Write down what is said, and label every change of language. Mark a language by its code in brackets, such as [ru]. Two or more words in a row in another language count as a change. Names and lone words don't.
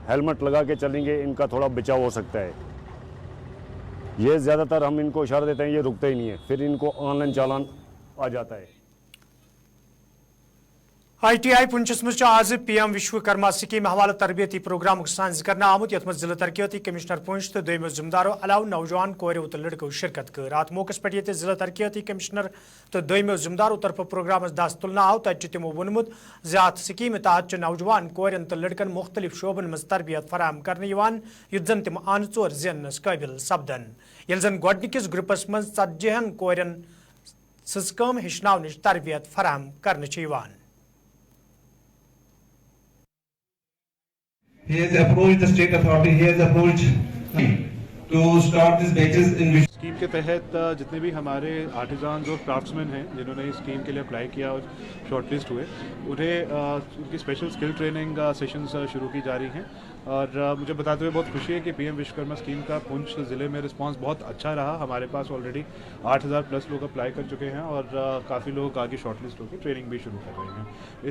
[hi] हेलमेट लगा के चलेंगे, इनका थोड़ा बचाव हो सकता है। ये ज़्यादातर हम इनको इशारा देते हैं, ये रुकते ही नहीं है, फिर इनको ऑनलाइन चालान आ जाता है। [ks] ITI पुंछस मज आज PM विश्वकर्मा स्कीम हवाले तरबियती प्रोग्राम साज करना आमुत यथ जिला तरक्याती कमिश्नर पुंछ तो दोमो जिम्मेदारों अलाव नौजवान कोरो तो लड़कों शिरकत कर। अत मौके पे जिला तरक्याती कमिश्नर तो दोमो जिम्मेदारों तरफ प्रोग्राम दस तुलना आव तक तमो वोनमुत ज़ात स्कीम तहत नौजवान कोरन तो लड़कन मुख्तलिफ शोबन मज तरबियत फराहम करने युद्ध जन तम आन चोर जेनस काबिल सपदन। ये जन गोडनिकिस ग्रुपस मज 40 कोरन सम हेचन तरबियत फराहम करने। [en] He has approached the state authority. He has approached to start these batches in which [hi] स्कीम के तहत जितने भी हमारे आर्टिजान्स और क्राफ्ट्समैन हैं जिन्होंने इस स्कीम के लिए अप्लाई किया और शॉर्टलिस्ट हुए, उन्हें उनकी [en] special skill training sessions [hi] शुरू की जा रही हैं। और मुझे बताते हुए बहुत खुशी है कि पीएम विश्वकर्मा स्कीम का पुंछ ज़िले में रिस्पांस बहुत अच्छा रहा। हमारे पास ऑलरेडी 8000 प्लस लोग अप्लाई कर चुके हैं और काफ़ी लोग आगे शॉर्टलिस्ट होकर ट्रेनिंग भी शुरू कर रहे हैं।